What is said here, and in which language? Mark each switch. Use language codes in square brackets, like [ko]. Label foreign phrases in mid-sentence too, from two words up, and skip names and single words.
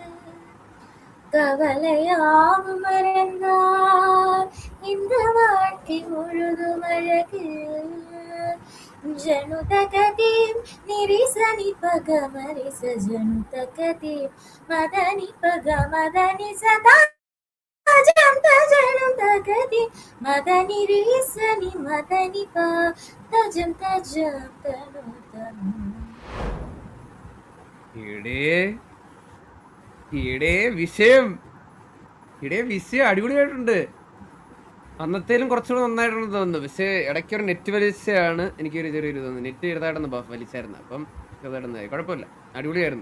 [ta] கவலையாவும் மறந்தால் இந்த வாழ்க்கை முழுதும் அழகு ஜனுதகதீம் நிரிசனி பக மரிச ஜனுதகதீம் மதனி பக மதனி சதா தஜம் தகதி மதனி ரீசனி மதனி பா தஜம் தனு தனு. [ml] വിഷയം അടിപൊളിയായിട്ടുണ്ട്. അന്നത്തേലും കുറച്ചുകൂടെ നന്നായിട്ടുണ്ട് തോന്നുന്നു. പക്ഷേ ഇടയ്ക്കൊരു നെറ്റ് വലിച്ചാണ് എനിക്കൊരു ചെറിയൊരു തോന്നുന്നു. നെറ്റ് ചെറുതായിട്ടൊന്ന് വലിച്ചായിരുന്നു. അപ്പം ചെറുതായിട്ടൊന്നായി, കുഴപ്പമില്ല, അടിപൊളിയായിരുന്നു.